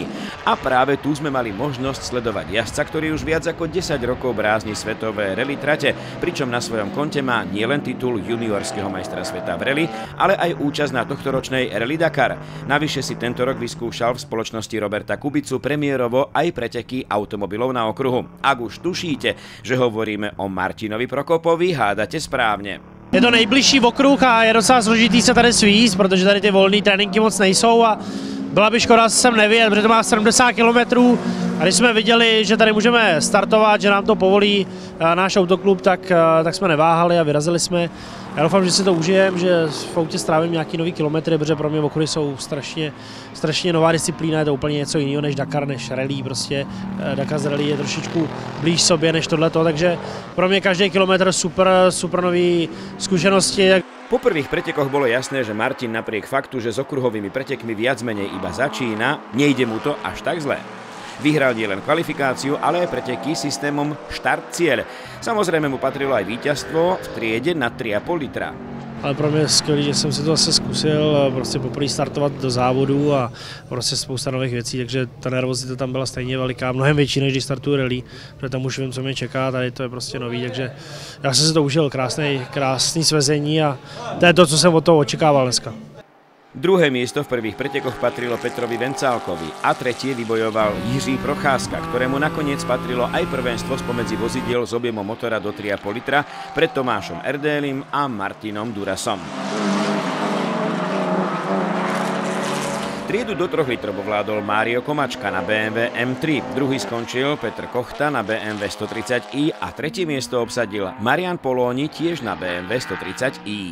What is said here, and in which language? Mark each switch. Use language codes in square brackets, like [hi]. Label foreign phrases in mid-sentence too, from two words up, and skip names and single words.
[sk] A práve tu sme mali možnosť sledovať jazdca, ktorý už viac ako 10 rokov brázni svetové rally trate, pričom na svojom konte má nielen titul juniorského majstra sveta v rally, ale aj účasť na tohtoročnej Rally Dakar. Navyše si tento rok vyskúšal v spoločnosti Roberta Kubicu premiérovo aj preteky automobilov na okruhu. Ak už tušíte, že hovoríme o Martinovi Prokopovi, hádate správně. [cs] Je to nejbližší okruh a je docela složitý se tady svízt, protože tady ty volné tréninky moc nejsou a byla by škoda sem nevyjet, protože to má 70 km a když jsme viděli, že tady můžeme startovat, že nám to povolí náš autoklub, tak jsme neváhali a vyrazili jsme. Já doufám, že si to užijem, že v autě strávím nějaký nový kilometry, protože pro mě okruhy jsou strašně nová disciplína, je to úplně něco jiného než Dakar, než rally, prostě Dakar z rally je trošičku blíž sobě než tohleto, takže pro mě každý kilometr super nový zkušenosti. [sk] Po prvých pretekoch bolo jasné, že Martin napriek faktu, že s okruhovými pretekmi viac menej iba začína, nejde mu to až tak zle. Vyhral nielen kvalifikáciu, ale aj preteky systémom štart-cieľ. Samozrejme mu patrilo aj víťazstvo v triede na 3,5 litra. [cs] Ale pro mě je skvělý, že jsem si to zase zkusil prostě poprvé startovat do závodu a prostě spousta nových věcí, takže ta nervozita tam byla stejně veliká, mnohem větší, než když startuju rally, protože tam už vím, co mě čeká, tady to je prostě nový, takže já jsem si to užil, krásný svezení a to je to, co jsem od toho očekával dneska. [sk] Druhé miesto v prvých pretekoch patrilo Petrovi Vencálkovi a tretie vybojoval Jiří Procházka, ktorému nakoniec patrilo aj prvenstvo spomedzi vozidiel s objemom motora do 3,5 litra pred Tomášom Erdélim a Martinom Durasom. Triedu do 3 litrov ovládol Mário Komačka na BMW M3, druhý skončil Petr Kochta na BMW 130i a tretie miesto obsadil Marian Polóni tiež na BMW 130i.